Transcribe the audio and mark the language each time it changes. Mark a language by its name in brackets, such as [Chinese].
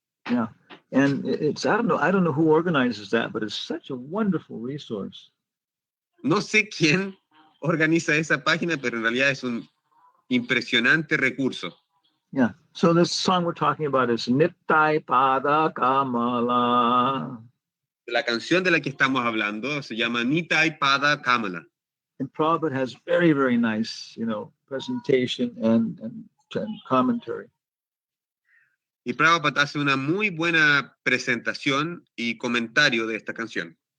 [English] Yeah, and it's I don't know who organizes that, but it's such a wonderful resource. [Spanish] No sé quién organiza esa página, pero en realidad es un impresionante recurso. [English] Yeah, so this song we're talking about is Nittai Pada Kamala. [Spanish] La canción de la que estamos hablando se llama Nitai Pada Kamala. [English] And Prabhupada has very, very nice, presentation and commentary. [Spanish] Y Prabhupada hace una muy buena presentación y comentario de esta canción.